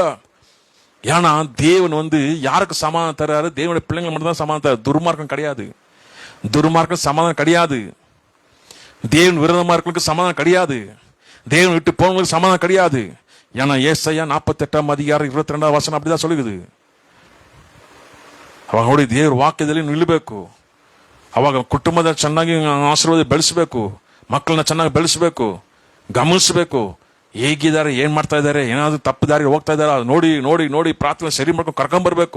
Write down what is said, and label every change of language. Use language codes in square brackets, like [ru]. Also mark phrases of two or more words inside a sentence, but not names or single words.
[ta] ஏன்னா தேவன் வந்து யாருக்கு சமாதானம் தர்றாரு? தேவனுடைய பிள்ளைங்க மட்டும் தான் சமாதானம் தர்றாரு. துர்மார்க்கம் கிடையாது. துர்மார்க்கம் சமாதானம் கிடையாது. தேவன் விரோதமா இருக்கிறவங்களுக்கு சமாதானம் கிடையாது. தேவன் விட்டு போனவங்களுக்கு சமாதானம் கிடையாது. ஏன்னா ஏசாயா 48:22 அப்படிதான் சொல்லுது. [kn] ಅವಾಗ ನೋಡಿ ದೇವ್ರ ವಾಕ್ಯದಲ್ಲಿ ನಿಲ್ಲಬೇಕು. ಅವಾಗ ಕುಟುಂಬದ ಚೆನ್ನಾಗಿ ಆಶೀರ್ವಾದ ಬೆಳೆಸಬೇಕು, ಮಕ್ಕಳನ್ನ ಚೆನ್ನಾಗಿ ಬೆಳೆಸಬೇಕು, ಗಮನಿಸಬೇಕು. ಹೇಗಿದ್ದಾರೆ, ಏನ್ ಮಾಡ್ತಾ ಇದ್ದಾರೆ, ಏನಾದ್ರು ತಪ್ಪು ದಾರಿ ಹೋಗ್ತಾ ಇದಾರ ನೋಡಿ ನೋಡಿ ನೋಡಿ ಪ್ರಾರ್ಥನೆ ಸರಿ ಮಾಡ್ಕೊಂಡು ಕರ್ಕೊಂಡ್ಬರ್ಬೇಕು.